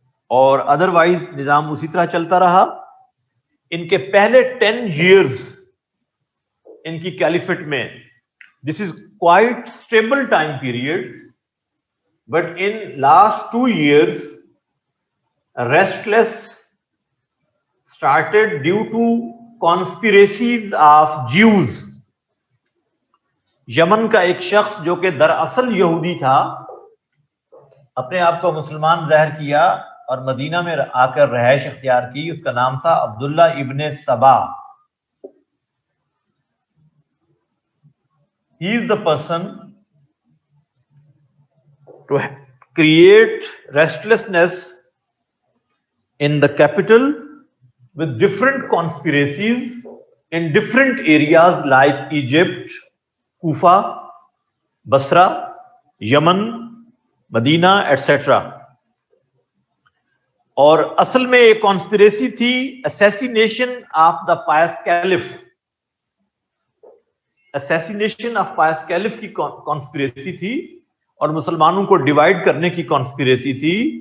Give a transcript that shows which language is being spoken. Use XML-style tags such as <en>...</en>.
<ur>اور ادروائز نظام اسی طرح چلتا رہا.</ur> <en>ان کے پہلے 10 ایئرز ان کی کیلیفٹ میں، this is quite stable time period, but in last 2 years restless started due to conspiracies of Jews.</en> <ur>یمن کا ایک شخص جو کہ دراصل یہودی تھا، اپنے آپ کو مسلمان ظاہر کیا اور مدینہ میں آ کر رہائش اختیار کی. اس کا نام تھا عبداللہ ابن سبا.</ur> <en>He is the person to create restlessness in the capital with different conspiracies in different areas like Egypt, Kufa, Basra, Yemen, Medina, etc.</en> <ur>اور اصل میں ایک کانسپیریسی تھی</ur> <en>Assassination of the pious caliph. Assassination of pious caliph</en> <ur>کی conspiracy تھی، اور مسلمانوں کو ڈیوائڈ کرنے کی کانسپیریسی تھی.</ur>